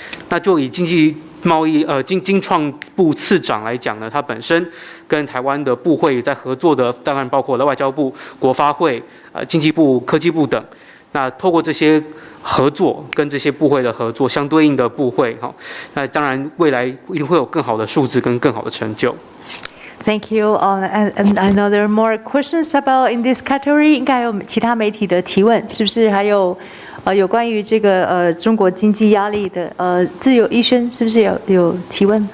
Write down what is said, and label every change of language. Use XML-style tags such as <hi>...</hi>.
<zh>那就以经济贸易经创部次长来讲呢，他本身跟台湾的部会在合作的，当然包括了外交部、国发会、经济部、科技部等。那透过这些合作，跟这些部会的合作，相对应的部会，那当然未来一定会有更好的数字跟更好的成就。</zh> <en>Thank you. And I know there are more questions about in this category.</en> <zh>应该有其他媒体的提问，是不是？还有有关于这个中国经济压力的自由医生，是不是有提问？</zh>